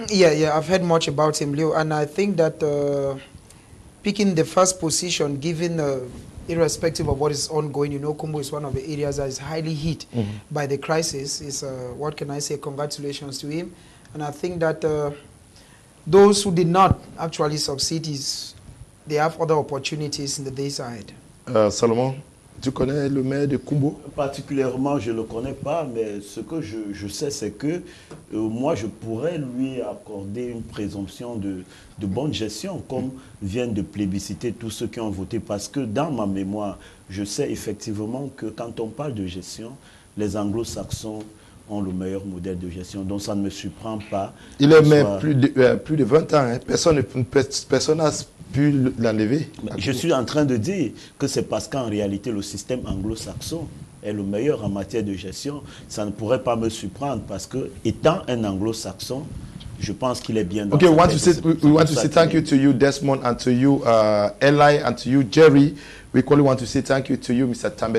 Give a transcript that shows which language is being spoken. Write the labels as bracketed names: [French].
[English] Yeah, I've heard much about him, Leo, and I think that picking the first position, given irrespective of what is ongoing, Kumbo is one of the areas that is highly hit by the crisis. Is what can I say? Congratulations to him, and I think that those who did not actually succeed they have other opportunities in the days ahead. [French] Salomon, tu connais le maire de Kumbo? Particulièrement, je ne le connais pas, mais ce que je sais, c'est que moi, je pourrais lui accorder une présomption de bonne gestion, comme viennent de plébisciter tous ceux qui ont voté, parce que dans ma mémoire, je sais effectivement que quand on parle de gestion, les anglo-saxons ont le meilleur modèle de gestion, donc ça ne me surprend pas. Il est maire plus de 20 ans, hein. Personne n'a pu l'enlever. Je suis en train de dire que c'est parce qu'en réalité, le système anglo-saxon est le meilleur en matière de gestion. Ça ne pourrait pas me surprendre parce que, étant un anglo-saxon, je pense qu'il est bien dans [English] we want to say thank you to you, Desmond, and to you, Eli, and to you, Jerry. We equally want to say thank you to you, Mr. Tambe Tabi. Bryant, who is supervising all we are doing out here. Stay blessed.